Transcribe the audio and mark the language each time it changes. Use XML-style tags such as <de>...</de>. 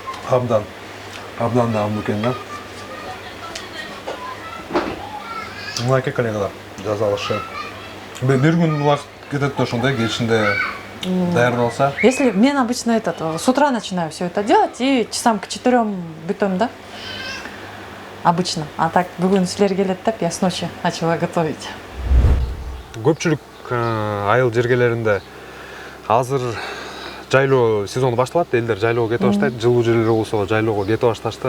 <ky>Абдан дамы экен да. Мынакей коллегалар жазалышы. Бир күн убакыт кетет да ошондой кечинде даярдалса.</ky> <ru>Если мен обычно с утра начинаю все это делать и часам к 4</ru> <ky>бүтөм да.</ky> <ru>Обычно. А так</ru> <ky>бүгүн силер келет деп</ky> <ru>я с ночи начала готовить.</ru> <ky>көпчүлүк айыл жергелеринде азыр жайлоо сезону башталат, элдер жайлоого кете баштайт, жылуу жерлер болсо жайлоого кете башташты.</ky>